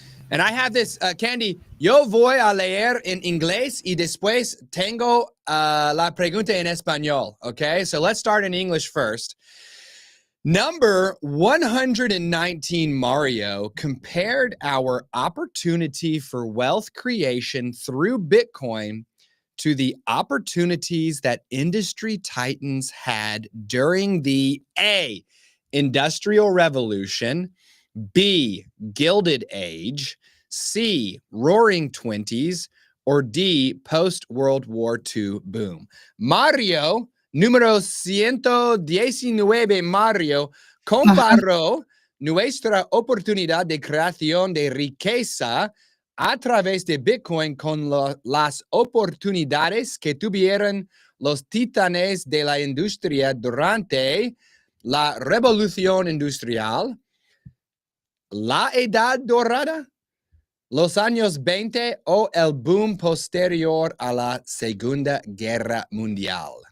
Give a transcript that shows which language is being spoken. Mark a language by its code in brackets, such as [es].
[en] And I have this, Candy, [es] yo voy a leer en inglés y después tengo la pregunta en español. [en] Okay, so let's start in English first. Number 119, Mario, compared our opportunity for wealth creation through Bitcoin to the opportunities that industry titans had during the A, Industrial Revolution, B, Gilded Age, C, Roaring Twenties, or D, post-World War II boom. Mario, [es] Número 119, Mario, comparó nuestra oportunidad de creación de riqueza a través de Bitcoin con las oportunidades que tuvieron los titanes de la industria durante la revolución industrial, la edad dorada, los años 20 o el boom posterior a la Segunda Guerra Mundial.